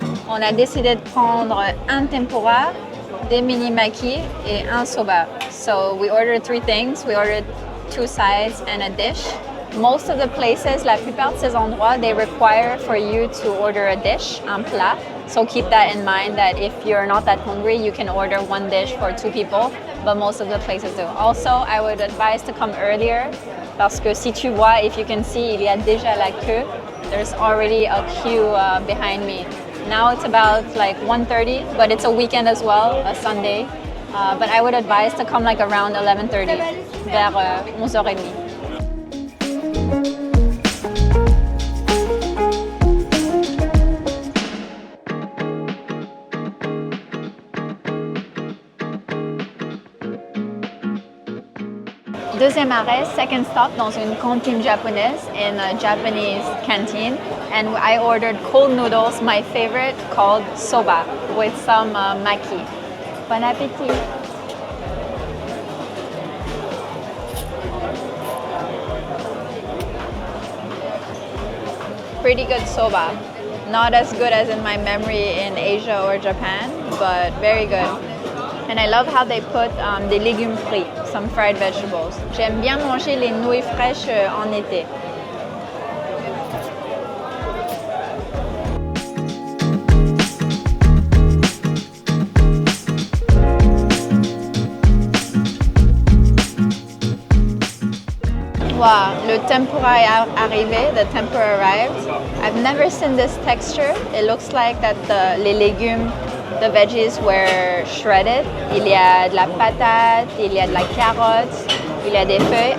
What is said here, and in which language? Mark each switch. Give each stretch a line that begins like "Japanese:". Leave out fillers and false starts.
French: On a décidé de prendre un tempura, des mini maki et un soba.
English: So we ordered 3 things. We ordered 2 sides and a dish. Most of the places,
French: la plupart de ces endroits,
English: they require for you to order a dish,
French: un plat.
English: So keep that in mind, that if you're not that hungry, you can order 1 dish for 2 people, but most of the places do. Also, I would advise to come earlier,
French: parce que si tu vois,
English: if you can see,
French: il y a déjà la queue.
English: There's already a queue behind me. Now it's about like 1:30, but it's a weekend as well, a Sunday. But I would advise to come like around 11:30,
French: vers 11h30. Deuxième arrêt,
English: second stop,
French: dans une cantine japonaise,
English: in a Japanese canteen. And I ordered cold noodles, my favorite, called soba, with some maki.
French: Bon appétit!
English: Pretty good soba. Not as good as in my memory in Asia or Japan, but very good. And I love how they put
French: des légumes frits,
English: some fried vegetables.
French: J'aime bien manger les nouilles fraîches en été. Wow, le tempura est arrivé,
English: the tempura arrived. I've never seen this texture. It looks like that
French: les légumes,
English: the veggies were shredded.
French: Il y a de la patate, il y a de la carotte, il y a des feuilles.